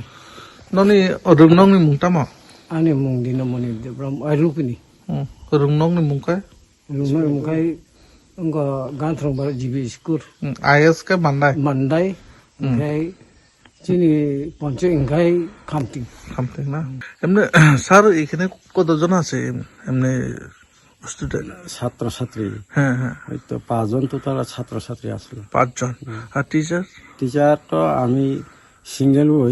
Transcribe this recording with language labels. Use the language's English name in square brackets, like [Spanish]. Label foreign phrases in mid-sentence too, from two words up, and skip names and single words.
[Kok Borok] ननि रुंनंनि मुंतामा आंनि मुं दिनमणि देब्रमा रुपिनि रुंनंनि मुंखाय रुंनंनि मुंखाय अंगा गांथ्रंबार जिबि स्कुल आईएस के मानदाय ओमफ्राय চিনি পঞ্চ ইংখাই খামতিং [Bangla] না এমনি স্যার এখানে কতজন আছে এমনি স্টুডেন্ট ছাত্রছাত্রী হ্যাঁ হ্যাঁ ওই তো 5 জন তো তারা ছাত্রছাত্রী আসলে 5 জন আর টিচার তো আমি সিঙ্গেল ওই